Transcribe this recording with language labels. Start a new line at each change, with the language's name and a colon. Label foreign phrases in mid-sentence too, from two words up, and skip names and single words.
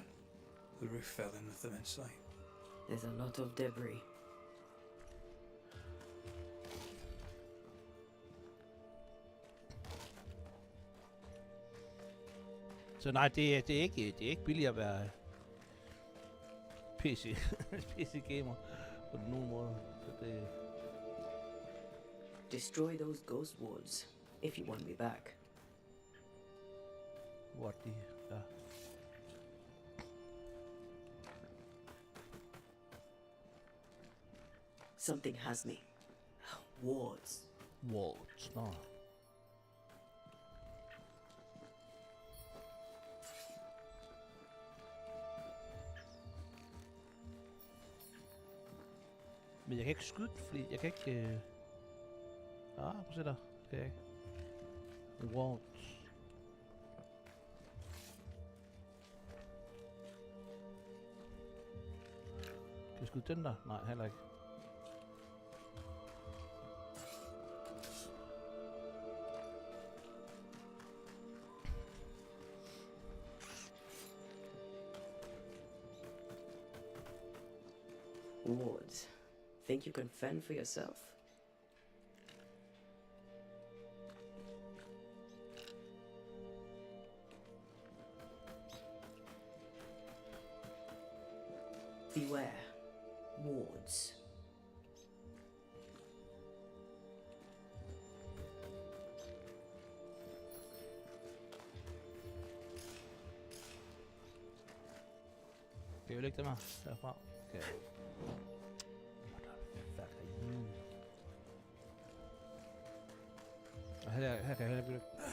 English: The roof fell in with them inside. There's a lot of debris.
Danish: Så nej, det er ikke billigt at være PC gamer på nogen måde. Så det
English: Destroy those ghost wards if you want me back. What the ja. Something has me. Wards. Wards,
Danish: nå. Men jeg kan ikke skyde den, fordi jeg kan ikke... prøv at se der. Kan jeg ikke. Wards. Kan jeg skyde den der? Nej, heller ikke.
English: Wards. Think you can fend for yourself? Beware. Wards.
Danish: Kan jeg lægge dem her derfra? Okay. Og her kan jeg heller ikke.